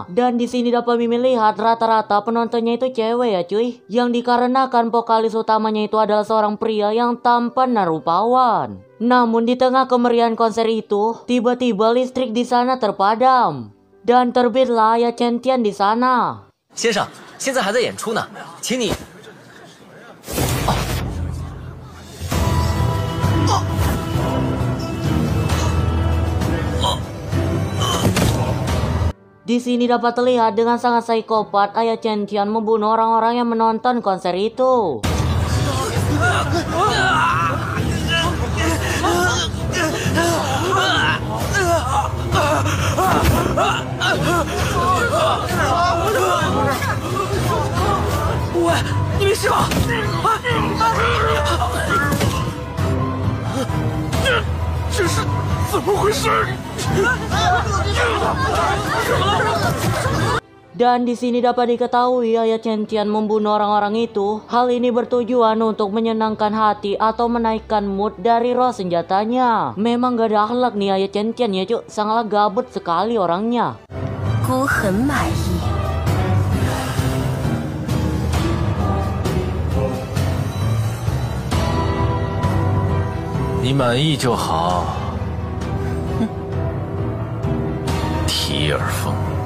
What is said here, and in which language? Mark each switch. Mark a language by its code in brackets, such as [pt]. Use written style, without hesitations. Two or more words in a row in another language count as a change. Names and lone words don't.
[id] Dan di sini dapat Mimin lihat rata-rata penontonnya itu cewek ya cuy, yang dikarenakan vokalis utamanya itu adalah seorang pria yang tampan dan rupawan. Namun di tengah kemeriahan konser itu, tiba-tiba listrik di sana terpadam dan terbitlah ayah Chen Tian di sana. [zh] 先生，现在还在演出呢，请你。 [id] Di sini dapat terlihat dengan sangat psikopat ayah Chen Tian membunuh orang-orang yang menonton konser itu. [zh] 喂，你没事吧？这是怎么回事？ [id] Dan di sini dapat diketahui ayah Chen Tian membunuh orang-orang itu. Hal ini bertujuan untuk menyenangkan hati atau menaikkan mood dari roh senjatanya. Memang gak ada akhlak nih ayah Chen Tian ya cuk, sangatlah gabut sekali orangnya. [zh] 姑很满意。你满意就好。提尔风。